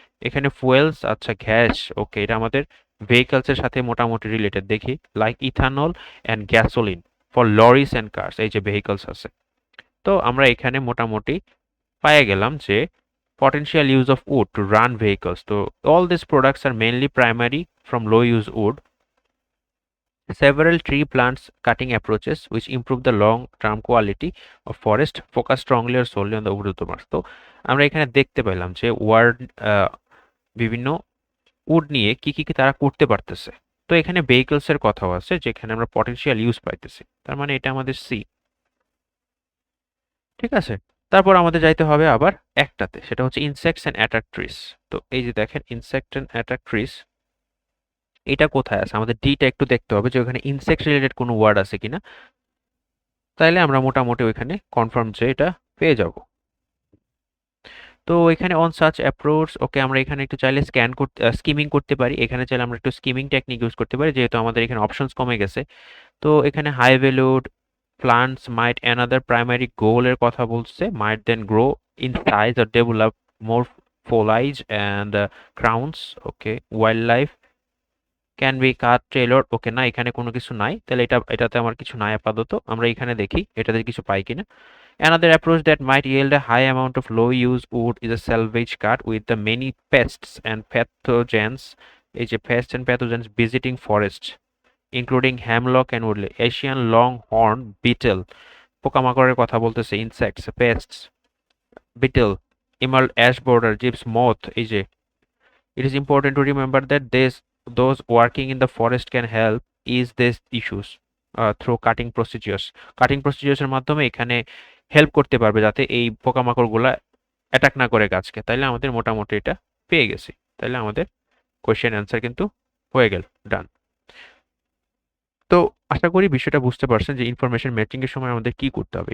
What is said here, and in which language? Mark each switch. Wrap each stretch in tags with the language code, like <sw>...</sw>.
<bn>এখানে ফুয়েলস, আচ্ছা গ্যাস, ওকে, এটা আমাদের ভেহিকলসের সাথে মোটামুটি রিলেটেড দেখি,</bn> <en>like ethanol and gasoline for lorries and cars,</en> <bn>এই যে ভেহিকলস আছে। তো আমরা এখানে মোটামুটি পায়ে গেলাম যে</bn> <en>potential use of wood to run vehicles. So all these products are mainly primary from low use wood. Several tree plants cutting approaches which improve the long term quality of forest focus strongly or solely on the wood marks.</en> <bn>তো আমরা এখানে দেখতে পেলাম যে word বিভিন্ন would নিয়ে কি তারা করতে পারতেছে। তো এখানে ভেহিকলস এর কথাও আছে যেখানে আমরা পটেনশিয়াল ইউজ পাইতেছি, তার মানে এটা আমাদের সি। ঠিক আছে, তারপর আমাদের যাইতে হবে আবার একটাতে, সেটা হচ্ছে</bn> <en>Insects and attack trees.</en> <bn>তো এই যে দেখেন ইনসেক্ট অ্যান্ড অ্যাটাক ট্রিস, এটা কোথায় আছে, আমাদের ডিটা একটু দেখতে হবে যে ওখানে ইনসেক্ট রিলেটেড কোনো ওয়ার্ড আছে কিনা, তাইলে আমরা মোটামুটি ওইখানে কনফার্ম যে এটা পেয়ে যাব। তো এখানে</bn> <en>on such approach,</en> <bn>ওকে, আমরা এখানে একটু চাইলে স্কিমিং করতে পারি, এখানে চাইলে আমরা একটু স্কিমিং টেকনিক ইউজ করতে পারি যেহেতু আমাদের এখানে অপশনস কমে গেছে। তো এখানে high valued</bn> <en>plants might another primary goal</en> <bn>এর কথা বলছে,</bn> <en>might then grow in size or develop more foliage and crowns, okay, wildlife can be cut tailored, okay,</en> <bn>না এখানে কোনো কিছু নাই, তাহলে এটাতে আমার কিছু নাই আপাতত, আমরা এখানে দেখি এটাতে কিছু পাই কিনা।</bn> <en>Another approach that might yield a high amount of low use wood is a salvage cut with the many pests and pathogens,</en> <bn>এই যে</bn> <en>pests and pathogens visiting forests including hemlock and woodley, Asian longhorn beetle,</en> <bn>পোকামাকড়ের কথা বলতেছে,</bn> <en>insects, pests, beetle, emerald ash border, gypsy moth, এই যে। It is important to remember that those working in the forest can help ease these issues through cutting procedures. Cutting procedures</en> <bn>এর মাধ্যমে এখানে help করতে পারবে যাতে এই পোকামাকড়গুলা অ্যাটাক না করে গাছকে। তাইলে আমাদের মোটামুটি এটা পেয়ে গেছি, তাইলে আমাদের কোয়েশ্চেন অ্যান্সার কিন্তু হয়ে গেল, ডান। তো আশা করি বিষয়টা বুঝতে পারছেন যে ইনফরমেশন ম্যাচিং এর সময় আমাদের কি করতে হবে।</bn>